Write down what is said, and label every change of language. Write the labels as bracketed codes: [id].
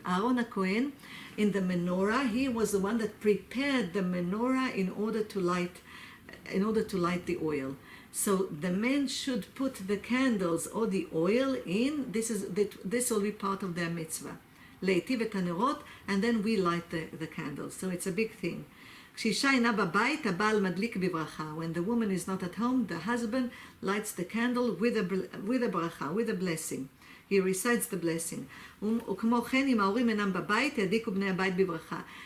[en] אהרון הכהן, in the menorah, he was the one that prepared the menorah in order to light the oil. So the man should put the candles or the oil in. This will be part of their mitzvah. [he] להיטיב את הנרות, [en] and then we light the candles. So it's a big thing. [he] כשאישה אינה בבית, הבעל מדליק בברכה. [en] When the woman is not at home, the husband lights the candle with a bracha, with a blessing. He recites the blessing. [he] וכמו כן, אם ההורים אינם בבית, ידליקו בני הבית בברכה.